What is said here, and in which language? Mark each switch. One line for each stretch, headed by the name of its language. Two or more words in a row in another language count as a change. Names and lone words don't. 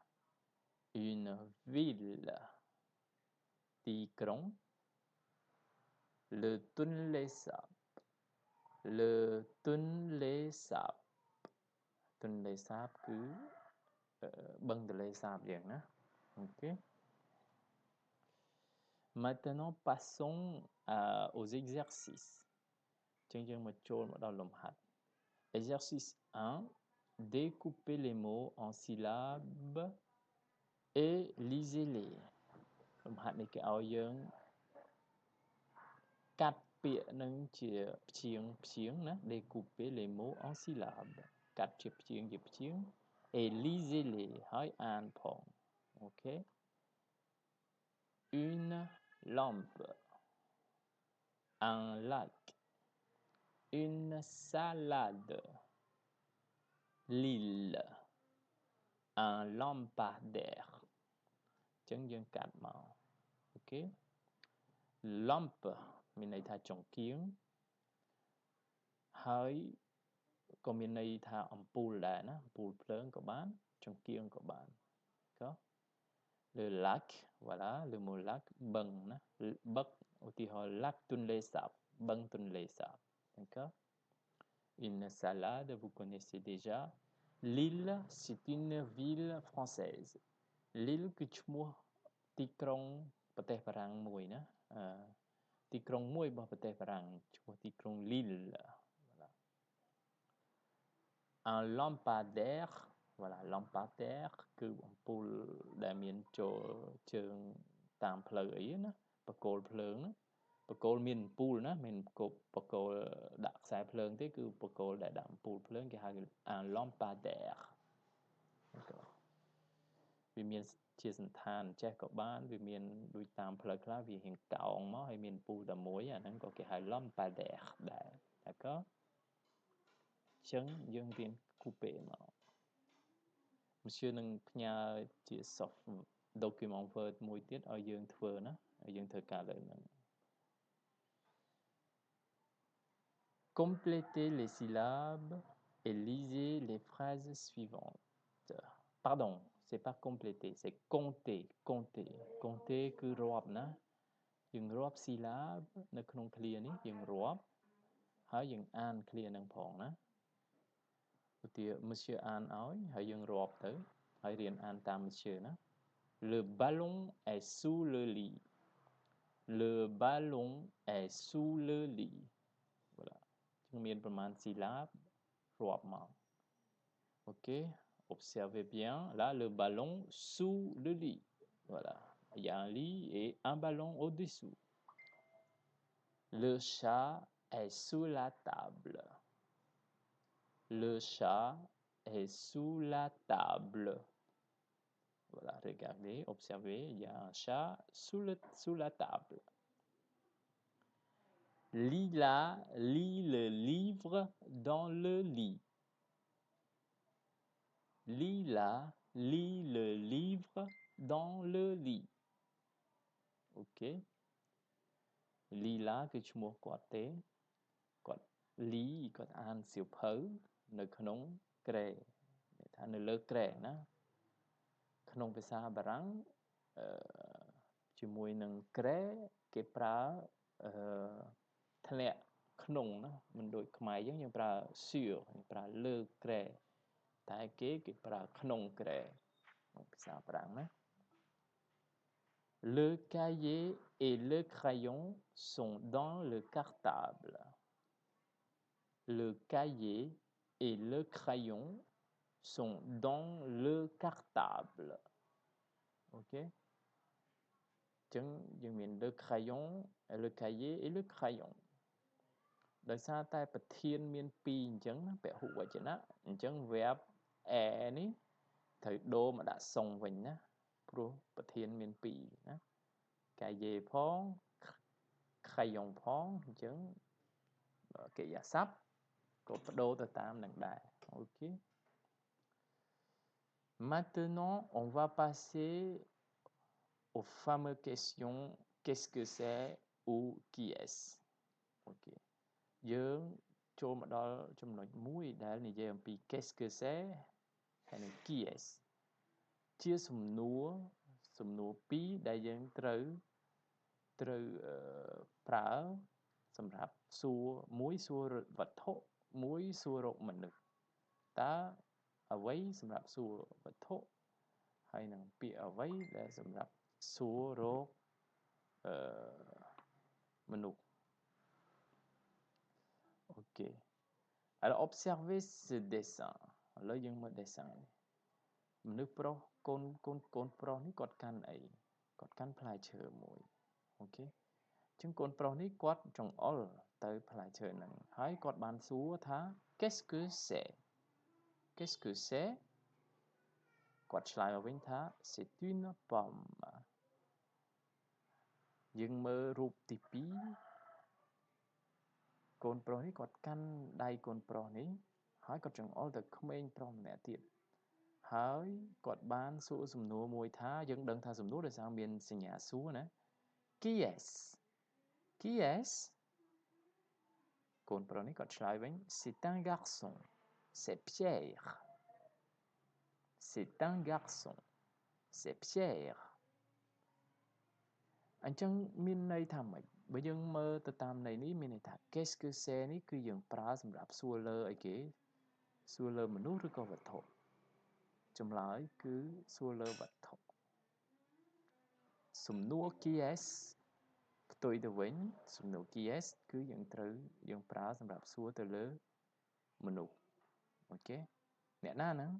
Khmer: ទីក្រុង le Tonlé Sap គឺបឹងទន្លេសាបយើងណា OK
French: Maintenant passons aux exercices
Khmer: អញ្ចឹងយើងមកចូលមកដល់លំហាត់
French: Exercice 1 Découpez les mots en syllabes et lisez-les
Khmer: លំហាត់នេះគេឲ្យយើង កាត់ពាក្យនឹងជាព្យាង្គណា
French: Découpez les mots en syllabes
Khmer: កាត់ជាព្យាង្គ
French: et lisez-les
Khmer: ហើយអានផង OK
French: Une lampe un lac une salade l'île un lampadaire
Khmer: អញ្ចឹងយើងកាត់មក
French: OK lampe
Khmer: មានន័យថាចង្កៀង ហើយក៏មានន័យថាអំពូលដែរណាអំពូលភ្លើងក៏បានចង្កៀងក៏បានក៏
French: le lac, voilà, le mot lac, băng, bắc, lac Tonlé Sap, băng Tonlé Sap, d'accord? Une salade, vous connaissez déjà. Lille, c'est une ville française.
Khmer: Lille គឺឈ្មោះទីក្រុងប្រទេសបារាំងមួយណាទីក្រុងមួយរបស់ប្រទេសបារាំងឈ្មោះទីក្រុង Lille. Voilà.
French: Un lampadaire, voilà, lampadaire
Khmer: គឺអំពូលដែលមានចូលជើងតាមផ្លូវអីណាបកគោលភ្លើងណាបកគោលមានអំពូលណាមិនបកគោលដាក់ខ្សែភ្លើងទេគឺបកគោលដែលដាក់អំពូលភ្លើងគេហៅ
French: un lampadaire. D'accord.
Khmer: វាមានជាសន្តានចេះក៏បានវាមានដូចតាមផ្លូវខ្លះវារៀង កោងមកហើយមានពូលតែមួយអាហ្នឹងក៏គេហៅ lampadaire ដែរ d'accord ចឹងយើងរៀនគូពេមក Monsieur នឹងផ្ញើជា
English: soft document
Khmer: Word មួយទៀតឲ្យយើងធ្វើណាឲ្យយើងធ្វើការលើហ្នឹង
French: Complétez les syllabes et lisez les phrases suivantes. Pardon, c'est pas compléter, c'est compter, compter.
Khmer: Compter គឺរាប់ណាយើងរាប់ syllab នៅក្នុង clear នេះយើងរាប់ហើយយើងអាន clear នឹងផងណាឧទាហរណ៍ Monsieur អានឲ្យហើយយើងរាប់ទៅហើយរៀនអានតាម Monsieur ណា
French: Le ballon est sous le lit. Le ballon est sous le lit. Voilà.
Khmer: ជាងមានប្រមាណ syllab រាប់មក OK,
French: observez bien. Là, le ballon sous le lit. Voilà. Il y a un lit et un ballon au-dessous. Le chat est sous la table. Le chat est sous la table. Voilà, regardez, observez, il y a un chat sous la table. Lila lit le livre dans le lit. Lila lit le livre dans le lit.
Khmer: OK. Lila គឺឈ្មោះគាត់ទេគាត់ Li គាត់អានសៀវភៅនៅក្នុងក្រែថានៅលើក្រែណាក្នុងភាសាបារាំង ជាមួយនឹងក្រែគេប្រើធ្លាក់ក្នុងណាមិនដូចខ្មែរយើងប្រើ sur យើងប្រើលើក្រែតែគេប្រើក្នុងក្រែក្នុងភាសាបារាំងណា
French: Le cahier et le crayon sont dans le cartable. Le cahier et le crayon sont dans le cartable. OK?
Khmer: ចឹងយើងមាន
French: le crayon, le cahier et le crayon.
Khmer: ដោយសារតែប្រធានមាន2អញ្ចឹងណាពហុវចនៈអញ្ចឹង verb a នេះត្រូវដូរមកដាក់សុងវិញណាព្រោះប្រធានមាន2ណា cahier ផង crayon ផងអញ្ចឹងកិរិយាសព្ទក៏បដូរទៅតាមនឹងដែរ OK.
French: Maintenant, on va passer aux fameuses questions qu'est-ce que c'est ou qui est-ce.
Khmer: OK. យើងចូលមកដល់ចំណុចមួយដែលនិយាយអំពី
French: qu'est-ce que c'est
Khmer: ហើយនឹង
French: qui est-ce
Khmer: ជាសំណួរ2ដែលយើងត្រូវ ប្រើសម្រាប់សួរមួយសួរវត្ថុមួយសួររកមនុស្សតើអ្វីសម្រាប់សួរវត្ថុហើយនឹងពាក្យអ្វីដែលសម្រាប់សួររកមនុស្ស OK.
French: Alors observez ce dessin.
Khmer: ឥឡូវយើងមើល dessin នេះមនុស្សប្រុសកូនប្រុសនេះគាត់កាន់អីគាត់កាន់ផ្លែឈើមួយ OK. ចឹងកូនប្រុសនេះគាត់ចង្អុលទៅផ្លែឈើហ្នឹងហើយគាត់បានសួរថា
French: qu'est-ce que c'est qu'est-ce que c'est
Khmer: គាត់ឆ្លើយមកវិញថា
French: c'est une pomme
Khmer: យើងមើលរូបទី2កូនប្រុសនេះគាត់កាន់ដៃកូនប្រុសនេះហើយ គាត់ចង្អុលទៅក្មេងប្រុសម្នាក់ទៀតហើយគាត់បានសួរសំណួរមួយថាយើងដឹងថាសំណួរដោយសារមានសញ្ញាសួរណា
French: qui est-ce qui est-ce
Khmer: កូនប្រុសនេះគាត់ឆ្លើយវិញ
French: c'est un garçon c'est Pierre
Khmer: c'est un garçon c'est Pierre អញ្ចឹងមានន័យថាម៉េចបើយើងមើលទៅតាមន័យនេះមានន័យថា
French: qu'est-ce que c'est
Khmer: នេះគឺយើងប្រើសម្រាប់សួរលើអីគេសួរលើមនុស្សឬក៏វត្ថុចម្លើយគឺសួរលើវត្ថុ សំណួរ
French: qui est
Khmer: ផ្ទុយទៅវិញសំណួរ
French: qui est
Khmer: គឺយើងប្រើសម្រាប់សួរទៅលើមនុស្សអូខេអ្នកណាហ្នឹង